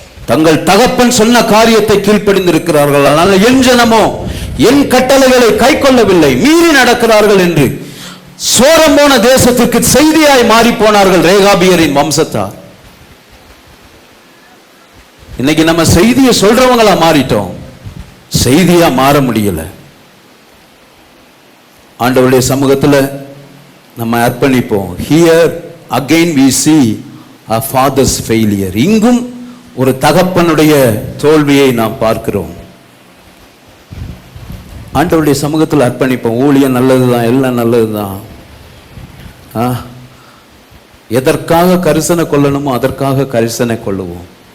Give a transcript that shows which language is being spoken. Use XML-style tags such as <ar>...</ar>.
<ta>தங்கள் தகப்பன் சொன்ன காரியத்தை கீழ்ப்படிந்திருக்கிறார்கள், ஆனால் என் ஜனமோ என் கட்டளைகளை கை கொள்ளவில்லை, மீறி நடக்கிறார்கள் என்று சோரம் போன தேசத்திற்கு செய்தியாய் மாறி போனார்கள் ரேகாபியரின் வம்சத்தார். இன்னைக்கு நம்ம செய்தியை சொல்றவங்களா மாறிட்டோம், செய்தியா மாற முடியல. ஆண்டவருடைய சமூகத்தில் நம்ம அர்ப்பணிப்போம்.</ta> <en>Here again we see a father's failure.</en> <ta>இங்கும் ஒரு தகப்பனுடைய தோல்வியை நாம் பார்க்கிறோம். ஆண்டவருடைய சமூகத்தில் அர்ப்பணிப்போம். ஊழியம் நல்லதுதான், எல்லாம் நல்லதுதான். எதற்காக கரிசனை கொள்ளணுமோ அதற்காக கரிசனை கொள்ளுவோம்.</ta>